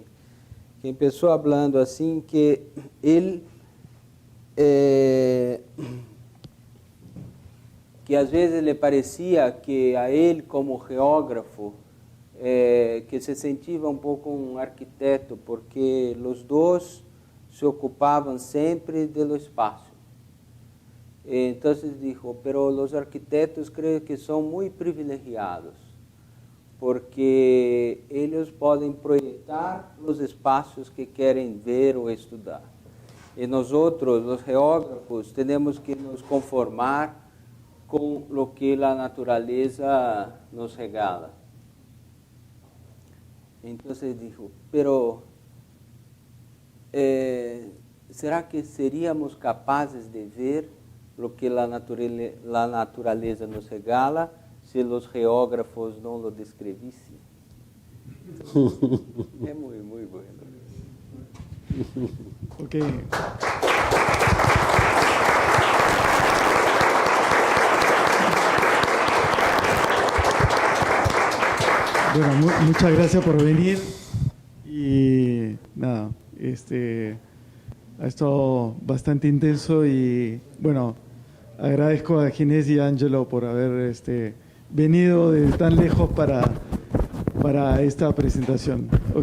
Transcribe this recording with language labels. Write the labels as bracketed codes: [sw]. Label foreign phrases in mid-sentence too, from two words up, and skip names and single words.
[pt] Que começou falando assim que ele que às vezes lhe parecia que a ele como geógrafo que se sentia um pouco um arquiteto, porque os dois se ocupavam sempre do espaço. Então [es] dijo, pero [pt] os arquitetos creio que são muito privilegiados, porque eles podem projetar os espaços que querem ver ou estudar. E nós outros, os geógrafos, temos que nos conformar com o que a natureza nos regala. Então [es] dijo, pero [pt] será que seríamos capazes de ver o que a natureza nos regala se os geógrafos não o descrevissem? É muito, muito bueno. Ok. [es] Bueno, muchas gracias por venir y nada, ha estado bastante intenso y bueno, agradezco a Ginés y a Ángelo por haber venido de tan lejos para esta presentación.